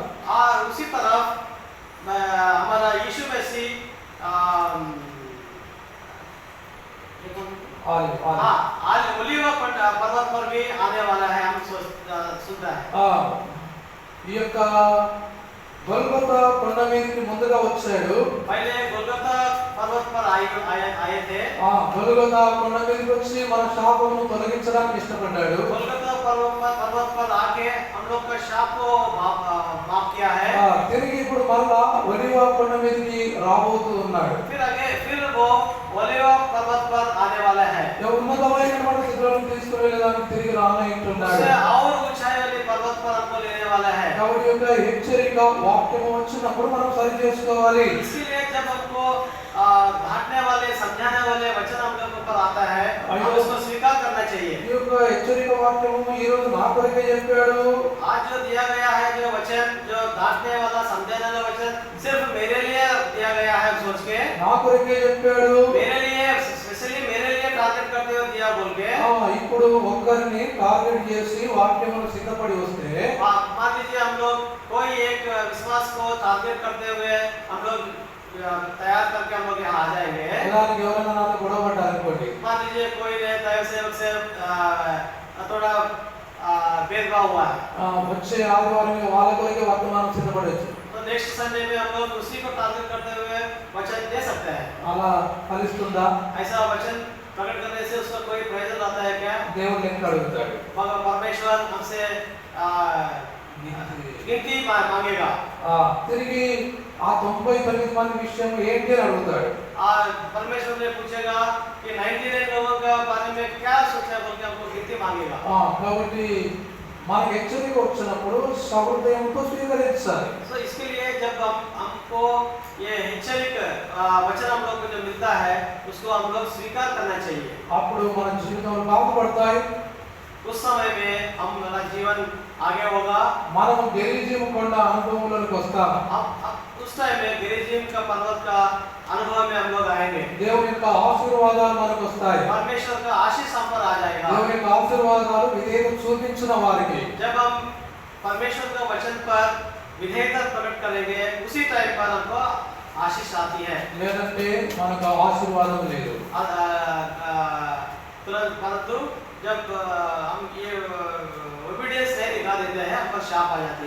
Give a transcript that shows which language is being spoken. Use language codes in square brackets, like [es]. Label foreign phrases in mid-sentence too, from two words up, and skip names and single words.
[hi] और उसी तरफ हमारा यीशु मसीह आज ओलिव पर्वत पर भी आने वाला है, हम सुनता है। [te] ఈ యొక్క గొల్గొతా కొండ మీదకి ముందుగా వచ్చాడు। [hi] पहले गोलगोथा पर्वत पर आए थे। [te] గొల్గొతా కొండ మీదకి వచ్చి మన శాపమును తొలగించడానికి ఇష్టపడ్డాడు। [hi] गोलगोथा पर्वत पर आके हम लोग का शाप को माफ किया है। [te] తిరిగి ఇప్పుడు మరలా ఒలీవ కొండ మీదకి రాబోతూ ఉన్నాడు। [hi] फिर वो ओलिव पर्वत पर आने वाला है। [te] ఉన్నతమైనటువంటి స్థితిలోకి తీసుకువెళ్ళడానికి తిరిగి రానంటున్నాడు। [hi] और ऊंचाई वाली पर्वत पर हमको लेने वाला है। [te] కాబట్టి యొక్క హెచ్చరిక వాక్యము వచ్చినప్పుడు మనం సరి చేసుకోవాలి। [hi] इसीलिए जब हमको डांटने वाले, समझाने वाले वचन हम लोग ऊपर आता है, हम उसको स्वीकार करना चाहिए। [te] ఈ యొక్క హెచ్చరిక వాక్యము ఈ రోజు నా కొరకే చెప్పాడు। [hi] आज जो दिया गया है, जो वचन, जो डांटने वाला, समझाने वाला वचन सिर्फ मेरे लिए दिया गया है सोच के, [te] నా కొరకే చెప్పాడు। [hi] मेरे लिए स्पेशली मेरे लिए टारगेट करते हुए दिया बोल के। [te] ఇప్పుడు ఒక్కరిని టార్గెట్ చేసి వాక్యమును సిద్ధపడి వస్తే [hi] मान लीजिए हम लोग कोई एक विश्वास को टारगेट करते हुए हम लोग तैयार करके हम लोग यहाँ आ जाएंगे। [te] దానికి ఎవరైనా నాతో గొడవ పడ్డారు అనుకోండి, [hi] मान लीजिए कोई ने दैव सेवक से थोड़ा भेदभाव हुआ है, [te] వచ్చే ఆదివారం వాళ్ళ కొరకే వర్తమానం సిద్ధపడవచ్చు। [hi] तो [en] next Sunday [hi] में हम लोग उसी को टारगेट करते हुए वचन दे सकते हैं। [te] అలా ఫలిస్తుందా? [hi] ऐसा वचन प्रकट करने से उसका कोई प्रयोजन आता है क्या? [te] దేవుడు లెక్క అడుగుతాడు. [hi] परमेश्वर हमसे गिनती मांगेगा। [te] తిరిగి ఆ 99 మంది విషయం ఏంటి అని అడుగుతాడు. [hi] परमेश्वर ने पूछेगा कि 99 लोगों का बारे में क्या सोचा बोल के हमको गिनती मांगेगा। [te] కాబట్టి మనకు హెచ్చరిక వచ్చినప్పుడు సహృదయంతో స్వీకరించాలి. [hi] तो इसके लिए जब हमको ये హెచ్చరిక वचन हम लोग को जो मिलता है उसको हम लोग स्वीकार करना चाहिए। [te] అప్పుడు మన జీవితంలో బాగుపడతాయి. [hi] उस समय में हमारा जीवन आगे होगा। [te] మనం గెరిజీము కొండ అనుభవంలోకి వస్తాం. [hi] उस टाइम में गिरिजीम का पर्वत का अनुभव में हम लोग आएंगे। [te] దేవుని యొక్క ఆశీర్వాదాలు మనకు వస్తాయి. [hi] परमेश्वर का आशीष हम पर आ जाएगा। [te] దేవుని యొక్క ఆశీర్వాదాలు విధేయత చూపించిన వారికి [hi] जब हम परमेश्वर का वचन पर विधेयता प्रकट करेंगे उसी टाइम पर हमको आशीष आती है। [te] లేదంటే మనకు ఆశీర్వాదం లేదు. [hi] तुरंत परंतु जब हम ये ओबीडियंस नहीं दिखा देते हैं हम पर शाप आ जाती है।